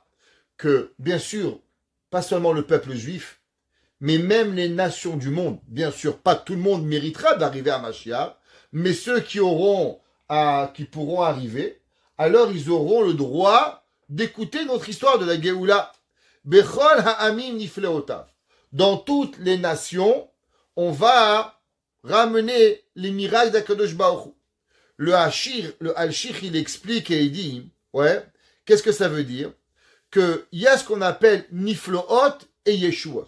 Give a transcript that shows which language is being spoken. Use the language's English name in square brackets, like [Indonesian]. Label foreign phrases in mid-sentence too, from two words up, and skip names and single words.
[French] Que, bien sûr, pas seulement le peuple juif, mais même les nations du monde. Bien sûr, pas tout le monde méritera d'arriver à Mashiach, mais ceux qui pourront arriver, alors ils auront le droit d'écouter notre histoire de la Géoula. [Hebrew] בכל העמים נפלאותיו. [French] Dans toutes les nations, on va ramener les miracles d'Akadosh Baruch Hu. Le Al-Shich, il explique et il dit, ouais, qu'est-ce que ça veut dire? Qu'il y a ce qu'on appelle nifloot et yeshuot.